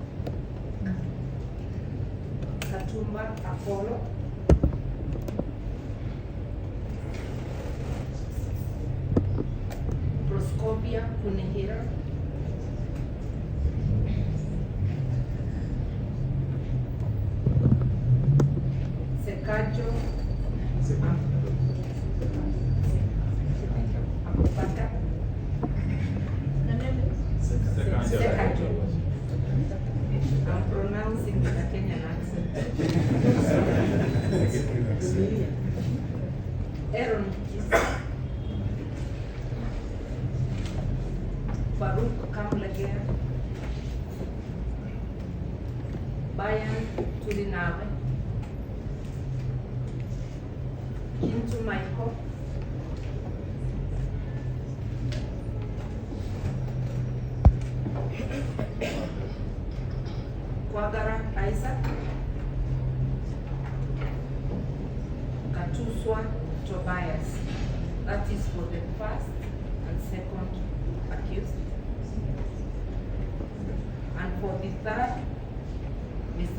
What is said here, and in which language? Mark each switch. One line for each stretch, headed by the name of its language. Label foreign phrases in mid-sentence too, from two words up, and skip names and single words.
English: Apollo, Claudia Kunihira, Sekajo Mpanga, Sekajo. I'm pronouncing with a Kenyan accent. Eron Kiiza, Farouk Kamlager, Bayan Tulinawe, Kintu Michael, Kwagara Isaac, Katuswa Tobias. That is for the first and second accused. And for the third, Mr.